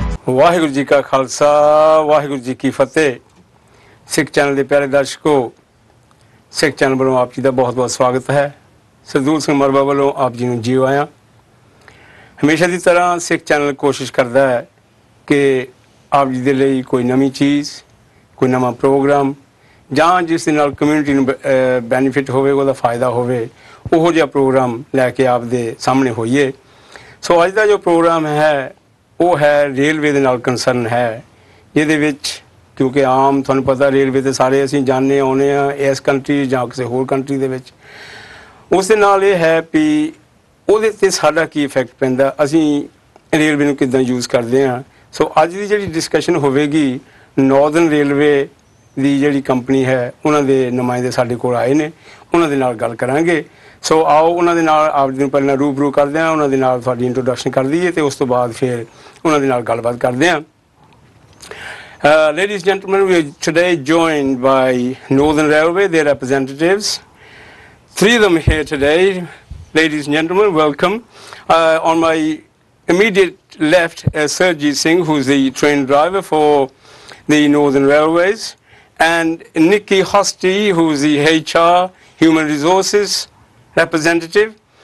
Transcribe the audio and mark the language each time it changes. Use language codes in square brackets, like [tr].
[hi] वाहिगुरु जी का खालसा वाहिगुरु जी की फतेह। सिख चैनल के प्यारे दर्शकों, सिख चैनल वालों आप जी का बहुत बहुत स्वागत है। सरदूल सिंह मरवा वालों आप जी ਨੂੰ जीव आया। हमेशा की तरह सिख चैनल कोशिश करता है कि आप जी के लिए कोई नवी चीज़, कोई नवा प्रोग्राम [pa] ਜਾਂ ਜਿਸ ਦੇ ਨਾਲ ਕਮਿਊਨਿਟੀ ਨੂੰ ਬੈਨੀਫਿਟ ਹੋਵੇ, ਉਹਦਾ ਫਾਇਦਾ ਹੋਵੇ, ਉਹੋ ਜਿਹਾ ਪ੍ਰੋਗਰਾਮ ਲੈ ਕੇ ਆਪ ਦੇ ਸਾਹਮਣੇ ਹੋਈਏ। ਸੋ ਅੱਜ ਦਾ ਜੋ ਪ੍ਰੋਗਰਾਮ ਹੈ ਉਹ ਹੈ ਰੇਲਵੇ ਦੇ ਨਾਲ ਕੰਸਰਨ ਹੈ, ਜਿਹਦੇ ਵਿੱਚ ਕਿਉਂਕਿ ਆਮ ਤੁਹਾਨੂੰ ਪਤਾ ਰੇਲਵੇ ਤੇ ਸਾਰੇ ਅਸੀਂ ਜਾਣਦੇ ਆਉਂਦੇ ਆ ਇਸ ਕੰਟਰੀ ਜਾਂ ਕਿਸੇ ਹੋਰ ਕੰਟਰੀ ਦੇ ਵਿੱਚ। ਉਸ ਦੇ ਨਾਲ ਇਹ ਹੈ ਵੀ ਉਹਦੇ 'ਤੇ ਸਾਡਾ ਕੀ ਇਫੈਕਟ ਪੈਂਦਾ, ਅਸੀਂ ਰੇਲਵੇ ਨੂੰ ਕਿੱਦਾਂ ਯੂਜ਼ ਕਰਦੇ ਹਾਂ। ਸੋ ਅੱਜ ਦੀ ਜਿਹੜੀ ਡਿਸਕਸ਼ਨ ਹੋਵੇਗੀ ਨਾਰਦਰਨ ਰੇਲਵੇ ਦੀ ਜਿਹੜੀ ਕੰਪਨੀ ਹੈ ਉਹਨਾਂ ਦੇ ਨੁਮਾਇੰਦੇ ਸਾਡੇ ਕੋਲ ਆਏ ਨੇ, ਉਹਨਾਂ ਦੇ ਨਾਲ ਗੱਲ ਕਰਾਂਗੇ। ਸੋ ਆਓ ਉਹਨਾਂ ਦੇ ਨਾਲ ਆਪ ਜੀ ਨੂੰ ਪਹਿਲਾਂ ਰੂਬਰੂ ਕਰਦੇ ਹਾਂ, ਉਹਨਾਂ ਦੇ ਨਾਲ ਤੁਹਾਡੀ ਇੰਟਰੋਡਕਸ਼ਨ ਕਰ ਦਈਏ ਤੇ ਉਸ ਤੋਂ ਬਾਅਦ ਫਿਰ ਉਹਨਾਂ ਦੇ ਨਾਲ ਗੱਲਬਾਤ ਕਰਦੇ ਹਾਂ। [en] Ladies and gentlemen, we are today joined by Northern Railway, their representatives. Three of them here today. Ladies and gentlemen, welcome. On my immediate left, Serco Singh, who is the train driver for the Northern Railways, and Nikki Hosty, who is the HR, Human Resources representative.